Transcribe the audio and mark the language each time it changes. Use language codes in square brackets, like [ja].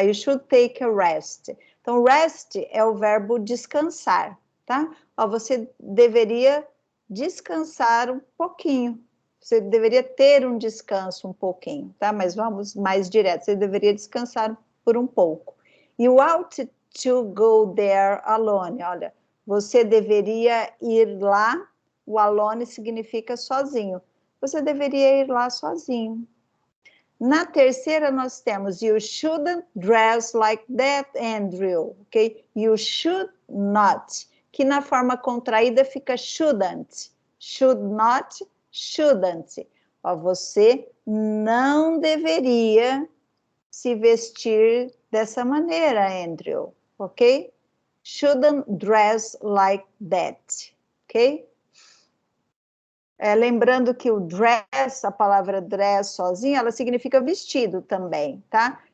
[en] You should take a rest. [pt] Então, rest é o verbo descansar, tá? Você deveria descansar um pouquinho. Você deveria ter um descanso um pouquinho, tá? Mas vamos mais direto. Você deveria descansar por um pouco. [en] E o ought to go there alone. [pt] Olha, você deveria ir lá. O alone significa sozinho. Você deveria ir lá sozinho. Na terceira, nós temos [en] you shouldn't dress like that, Andrew. [pt] Ok? [en] You should not. [pt] Que na forma contraída fica shouldn't. [en] Should not, shouldn't. [pt] Você não deveria se vestir dessa maneira, Andrew. Ok? [en] Shouldn't dress like that. Ok? [pt] Lembrando que o dress, a palavra dress sozinha, ela significa vestido também, tá?